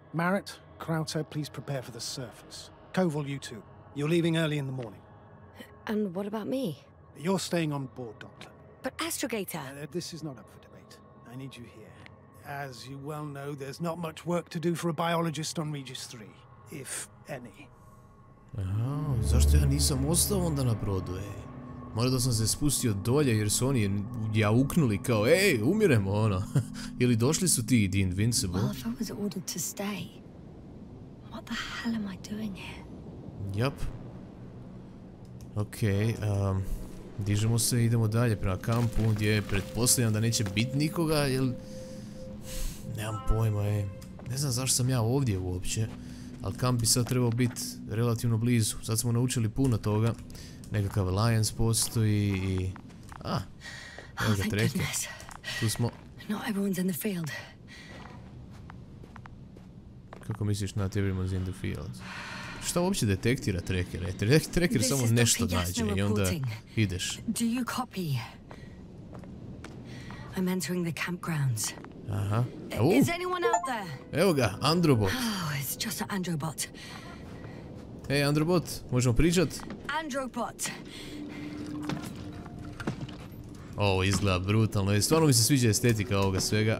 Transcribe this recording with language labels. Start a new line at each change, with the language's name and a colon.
English: Marrett, Crowther, please prepare for the surface. Koval, you too. You're leaving early in the morning. And what about me? You're staying on board, Doctor. But Astrogator... This is not up for debate. I need you here. As you well know, there's not much work to do for a biologist on Regis 3, if any.
Croatian: Aha, zašto ja nisam ostao onda na brodu, ej? Možda da sam se spustio dolje jer su oni jauknuli kao, ej, umiremo, ono. Ili došli su ti, The Invincible.
English: Well, if I was ordered to stay, what the hell am I doing here?
Croatian: Jap. Okej, dižemo se i idemo dalje prema kampu gdje pretpostavljam da neće biti nikoga, jer... Nemam pojma, ej. Ne znam zašto sam ja ovdje uopće, ali kamp bi sad trebao biti relativno blizu. Sad smo naučili puno toga. Nekakav Alliance postoji i... evo ga treke. Tu smo...
English: Not everyone's in the field.
Croatian: Kako misliš
English: not everyone's in the field?
Croatian: Šta uopće detektira trekere? Treker samo nešto nađe i onda ideš.
English: Do you copy? I'm entering the campgrounds. Aha. Is anyone out there?
Croatian: Evo ga, Androbot.
English: Oh, it's just an Androbot.
Croatian: Ej, Androbot, možemo pričat? Androbot. Ovo izgleda brutalno. Stvarno mi se sviđa estetika ovoga svega.